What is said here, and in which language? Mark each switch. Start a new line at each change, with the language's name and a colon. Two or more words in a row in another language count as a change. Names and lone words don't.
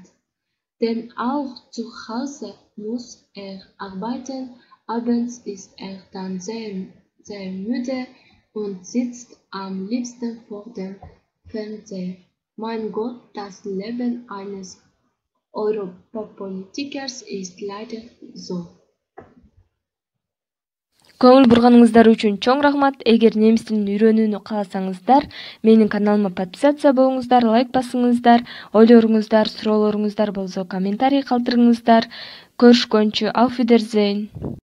German: Denn auch zu Hause muss arbeiten. Abends ist dann sehr müde und sitzt am liebsten vor dem Fernseher. Mein Gott, das Leben eines Europapolitikers ist leider so.
Kyrgyz: Көңүл бурганыңыздар үчүн чоң рахмат. Эгер немис тилин үйрөнүүнү кааласаңыздар, менин каналыма подписация болуңуздар, лайк басыңыздар, ойлоруңуздар, суроолоруңуздар болсо комментарий калтырыңыздар. Көрүшкөнчө,
German: auf Wiedersehen.